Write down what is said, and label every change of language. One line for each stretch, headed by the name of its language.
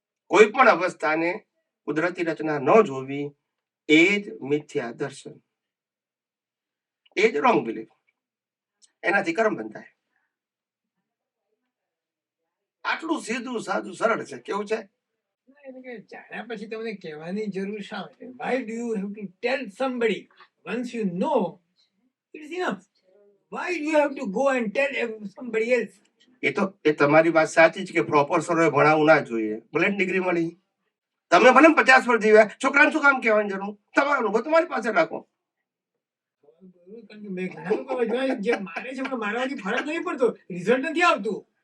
Gujarati: કોઈ પણ અવસ્થાને કુદરતી રચના ન જોવી એ જ મિથ્યા દર્શન, એ જ રોંગ બિલીફ. એનાથી કર્મ બંધાય. આટલું સીધું સાદું સરળ છે. કેવું છે? એટલે કે જાણ્યા પછી તમને કહેવાની જરૂર શા માટે?
English: Why do you have to tell somebody? Once you know, it is enough. Why do you have to go and tell somebody else?
Gujarati: એ તમારી વાત સાચી છે કે પ્રોપર સરોએ ભણાવવું ના જોઈએ. ભલે ડિગ્રી મળી, તમે ભલે 50 વર્ષ જીવ્યા, છોકરાને શું કામ કહેવાની જરૂર? તમારો અનુભવ તમારી પાસે રાખો. કારણ કે મેં ઘણા લોકો જોયા જે માને છે પણ મારવાથી ફરક નહીં પડતો, રિઝલ્ટ નથી આવતું.